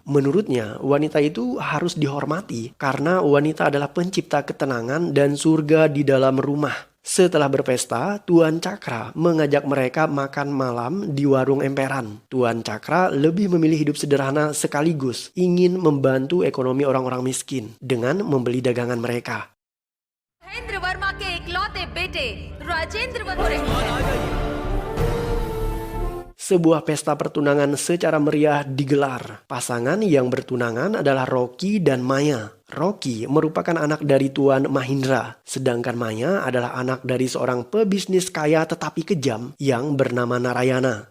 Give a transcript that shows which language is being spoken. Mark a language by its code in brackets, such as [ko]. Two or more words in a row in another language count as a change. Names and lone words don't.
[id] Menurutnya, wanita itu harus dihormati karena wanita adalah pencipta ketenangan dan surga di dalam rumah. Setelah berpesta, Tuan Chakra mengajak mereka makan malam di warung emperan. Tuan Chakra lebih memilih hidup sederhana sekaligus ingin membantu ekonomi orang-orang miskin dengan membeli dagangan mereka. [hi] महेंद्र वर्मा के इकलौते बेटे राजेंद्र वर्मा। [id] Sebuah pesta pertunangan secara meriah digelar. Pasangan yang bertunangan adalah Rocky dan Maya. Rocky merupakan anak dari Tuan Mahindra, sedangkan Maya adalah anak dari seorang pebisnis kaya tetapi kejam yang bernama Narayana.